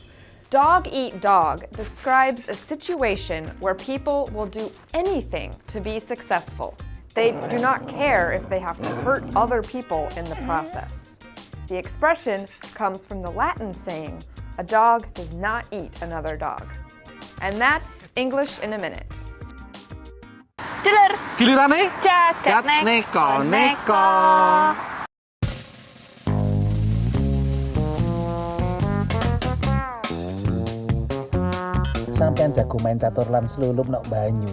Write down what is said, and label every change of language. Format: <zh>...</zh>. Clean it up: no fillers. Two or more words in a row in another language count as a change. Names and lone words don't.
<en>Dog-eat-dog describes a situation where people will do anything to be successful. They do not care if they have to hurt other people in the process. The expression comes from the Latin saying, "A dog does not eat another dog." And that's English in a Minute.</en> <jv>Dulur. Gilirane jagat neko-neko. Sampeyan jago main catur lan slulup nok banyu.</jv>